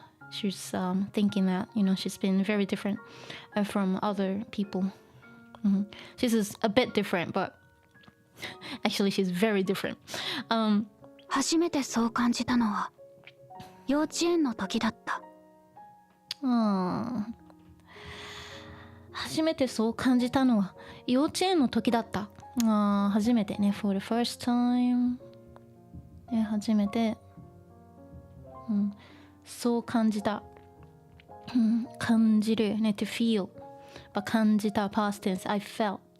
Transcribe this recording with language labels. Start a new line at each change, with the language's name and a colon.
English: She's thinking that, she's been very different from other people. She's a bit different, but actually she's very different.
Japanese: 初めてそう感じたのは幼稚園の時だった。初めてそう感じたのは幼稚園の時だった。初めてね、
English: for the first time。
Japanese: 初めて、そう感じた。感じるね、
English: to feel。
Japanese: 感じた
English: past tense, I felt。